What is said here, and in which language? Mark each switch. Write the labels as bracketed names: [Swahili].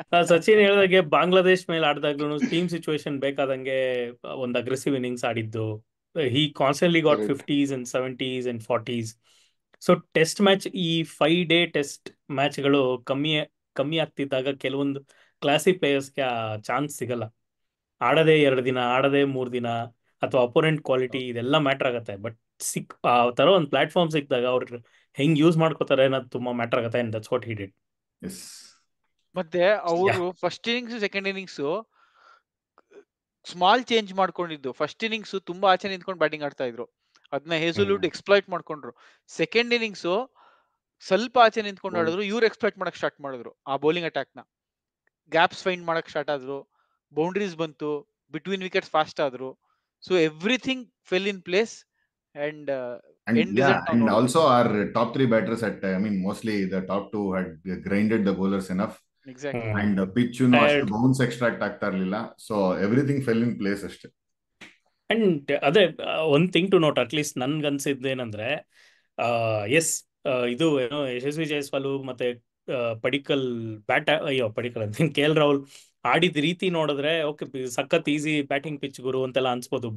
[Kannada] ಸಚಿನ್ ಹೇಳಿದಾಗೆ ಬಾಂಗ್ಲಾದೇಶ್ ಮೇಲೆ ಆಡಿದಾಗ್ಲೂ team situation ಬೇಕಾದಂಗೆ ಒಂದು ಅಗ್ರೆಸಿವ್ ಇನ್ನಿಂಗ್ಸ್ ಆಡಿದ್ದು. [English] He constantly got 50s and 70s and 40s. [Kannada] So test match, ಈ 5-day ಟೆಸ್ಟ್ ಮ್ಯಾಚ್ಗಳು ಕಮ್ಮಿ ಆಗ್ತಿದ್ದಾಗ ಕೆಲವೊಂದು ಕ್ಲಾಸಿಕ್ ಪ್ಲೇಯರ್ಸ್ಗೆ ಆ ಚಾನ್ಸ್ ಸಿಗಲ್ಲ. ಆಡದೆ 2 ದಿನ, ಆಡದೆ 3 ದಿನ, ಅಥವಾ ಅಪೋನೆಂಟ್ ಕ್ವಾಲಿಟಿ, ಇದೆಲ್ಲ ಮ್ಯಾಟರ್ ಆಗುತ್ತೆ. ಬಟ್ ಆ ತರ ಒಂದು ಪ್ಲಾಟ್ಫಾರ್ಮ್ ಸಿಕ್ಕಿದಾಗ ಅವ್ರು ಹೆಂಗ್ ಯೂಸ್ ಮಾಡ್ಕೋತಾರೆ ಅನ್ನೋದು ತುಂಬಾ ಮ್ಯಾಟರ್ ಆಗುತ್ತೆ. [English] And that's what he did. [Kannada] ಮತ್ತೆ ಅವರು first innings second innings small change ಮಾಡ್ಕೊಂಡಿದ್ದು. ಫಸ್ಟ್ ಇನ್ನಿಂಗ್ಸ್ ತುಂಬಾ ಆಚೆ ನಿಂತ್ಕೊಂಡು ಬ್ಯಾಟಿಂಗ್ ಆಡ್ತಾ ಇದ್ರು, ಅದನ್ನ ಹೇಸಲ್ವುಡ್ ಎಕ್ಸ್ಪ್ಲಾಯ್ಟ್ ಮಾಡ್ಕೊಂಡ್ರು. ಸೆಕೆಂಡ್ ಇನ್ನಿಂಗ್ಸ್ ಸ್ವಲ್ಪ ಆಚೆ ನಿಂತ್ಕೊಂಡು ಆಡಿದ್ರು, ಇವ್ರು ಎಕ್ಸ್ಪ್ಲಾಯ್ಟ್ ಮಾಡಕ್ ಸ್ಟಾರ್ಟ್ ಮಾಡಿದ್ರು ಆ ಬೌಲಿಂಗ್ ಅಟ್ಯಾಕ್ ನ. ಗ್ಯಾಪ್ಸ್ ಫೈಂಡ್ ಮಾಡಕ್ ಸ್ಟಾರ್ಟ್ ಆದ್ರು, ಬೌಂಡ್ರೀಸ್ ಬಂತು, ಬಿಟ್ವೀನ್ ವಿಕೆಟ್ಸ್ ಫಾಸ್ಟ್ ಆದ್ರು. [English] So everything fell in place. And also our top 3 batters mostly the top 2 had grinded the bowlers enough. Exactly. And the pitch ಅಷ್ಟು bounce extract [Kannada] ಆಗ್ತಾ ಇರ್ಲಿಲ್ಲ. [English] So everything fell in place ಅಷ್ಟೇ. [Kannada] And ಅದೇ ಒಂದ್ [English] thing to note, [Kannada] at least ನನ್ಗೆ ಅನ್ಸಿದ್ದೇನಂದ್ರೆ, S ಇದು ಏನೋ ಯಶಸ್ವಿ ಜೈಸ್ವಾಲ್ ಮತ್ತೆ ಪಡಿಕಲ್ ಅಂತೀನಿ KL ರಾಹುಲ್ ಆಡಿದ ರೀತಿ ನೋಡಿದ್ರೆ ಓಕೆ, ಸಖತ್ ಈಸಿ ಬ್ಯಾಟಿಂಗ್ ಪಿಚ್ ಗುರು ಅಂತೆಲ್ಲ ಅನ್ಸ್ಬೋದು.